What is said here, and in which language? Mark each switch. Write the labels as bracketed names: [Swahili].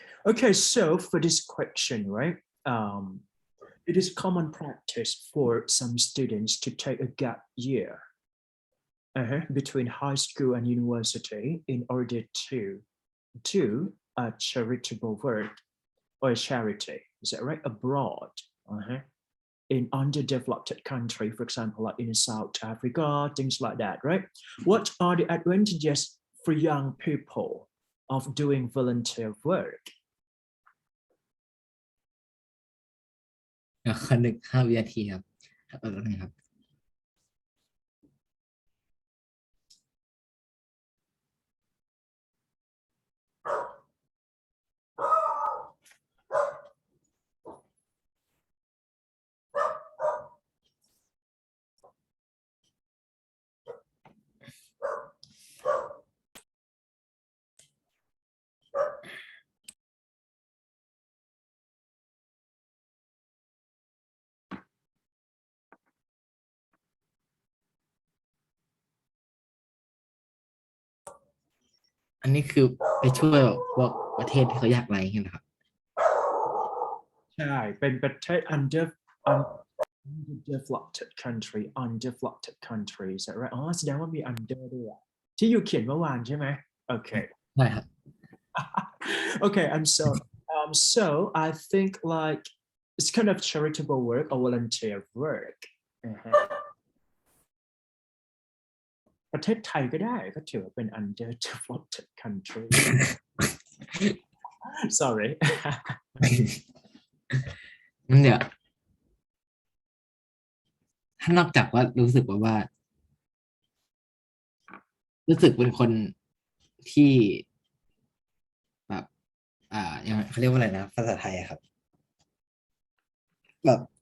[English] Okay, so for this question, right? It is common practice for some students to take a gap year between high school and university in order to do a charitable work or a charity. Is that right? Abroad. in underdeveloped country, for example, like in South Africa, things like that, right? What are the advantages for young people of doing volunteer work? [Thai] ขอนึก5 วินาทีครับครับ อันนี้คือไปช่วยพวกประเทศที่เขายากไร้เงี้ยนะครับ ใช่เป็นประเทศ underdeveloped country undeveloped country ใช่ไหมอ๋อแสดงว่ามี under ด้วยอะที่อยู่เขียนเมื่อวานใช่ไหมโอเค ใช่ครับ [English] okay, so I think like it's kind of charitable work or volunteer work [Thai] ประเทศไทยก็ได้ก็ถือว่าเป็น [English] underdeveloped country sorry [Thai] นั่นเดี๋ยวถ้านอกจากว่ารู้สึกว่ารู้สึกเป็นคนที่แบบยังเขาเรียกว่าอะไรนะภาษาไทยอะครับแบบ